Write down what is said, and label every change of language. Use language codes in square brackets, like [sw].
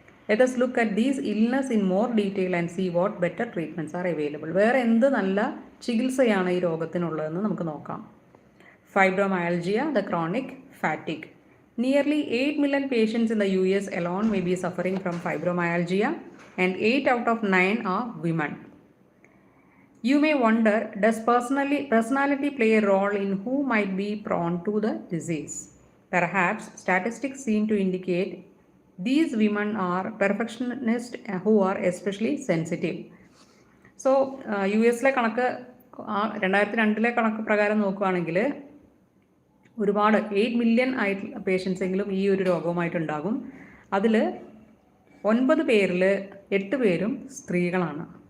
[en] Let us look at these illness in more detail and see what better treatments are available. [ml] വേറെ എന്ത് നല്ല ചികിത്സയാണ് ഈ രോഗത്തിനുള്ളതെന്ന് നമുക്ക് നോക്കാം. [en] Fibromyalgia, the chronic fatigue. Nearly 8 million patients in the US alone may be suffering from fibromyalgia, and 8 out of 9 are women. You may wonder, does personality play a role in who might be prone to the disease? Perhaps statistics seem to indicate these women are perfectionists who are especially sensitive. [ml] So, US-ലെ കണക്ക് 2002 കണക്ക് പ്രകാരം നോക്കുകയാണെങ്കിൽ ഒരുപാട് 8 million ആയിട്ടുള്ള patients എങ്കിലും ഈ ഒരു രോഗവുമായിട്ടുണ്ടാകും. അതിൽ 9 പേരിൽ 8 പേരും സ്ത്രീകളാണ്.